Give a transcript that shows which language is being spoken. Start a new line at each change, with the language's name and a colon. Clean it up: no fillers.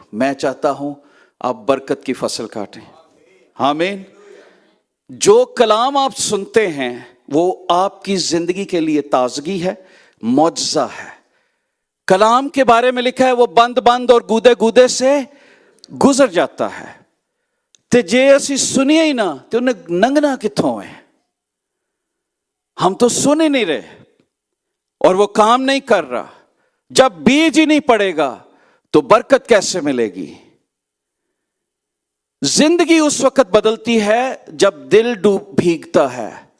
Urdu: میں چاہتا ہوں آپ برکت کی فصل کاٹیں. آمین. جو کلام آپ سنتے ہیں وہ آپ کی زندگی کے لیے تازگی ہے, معجزہ ہے. کلام کے بارے میں لکھا ہے وہ بند بند اور گودے گودے سے گزر جاتا ہے.
Punjabi: تے جے اسی سنیے ہی نہ تے انہیں ننگنا کتھوں ہے.
Urdu: ہم تو سن ہی نہیں رہے اور وہ کام نہیں کر رہا. جب بیج ہی نہیں پڑے گا تو برکت کیسے ملے گی؟ زندگی اس وقت بدلتی ہے جب دل بھیگتا ہے.